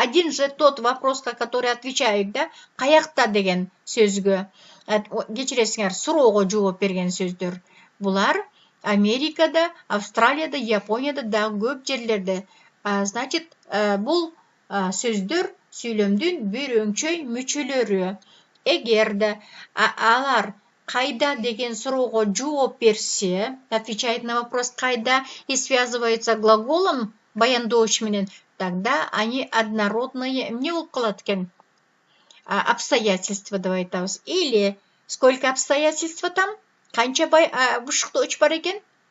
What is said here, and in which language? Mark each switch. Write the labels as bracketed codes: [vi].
[ru] Один же тот вопрос, который отвечает, да? [ky] Каякта деген сөзгө. Кечиресиңер, суроого жооп берген сөздөр. Булар Америкада, Австралияда, Японияда, дагы көп жерлерде. Значит, бул сөздөр сүйлөмдүн бир өңчөй мүчөлөрү. Эгерде алар кайда деген суроого жооп берсе, [ru] отвечает на вопрос кайда и связывается глаголом [ky] баяндооч менен, [ru] тогда они однородные, [ky] эмне болуп калат экен? [ru] Обстоятельства [ky] деп айтабыз. [ru] Или сколько обстоятельства там? [ky] Канча бышыктооч бар экен?